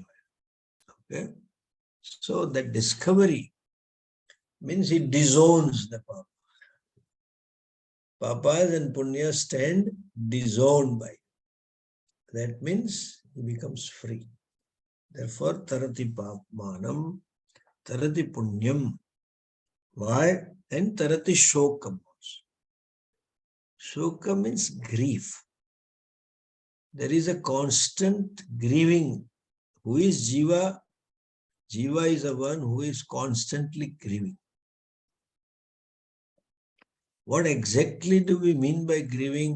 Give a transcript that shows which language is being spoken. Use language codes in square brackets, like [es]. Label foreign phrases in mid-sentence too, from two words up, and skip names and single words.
[en] Okay? So that discovery means he disowns the papa. Papas and punya stand disowned by. That means he becomes free. Therefore, [sa] tarati papmanam, tarati punyam. [en] Why? And [sa] tarati shokam. [en] Shokam means grief. There is a constant grieving. Who is Jiva? Jiva is the one who is constantly grieving. What exactly do we mean by grieving?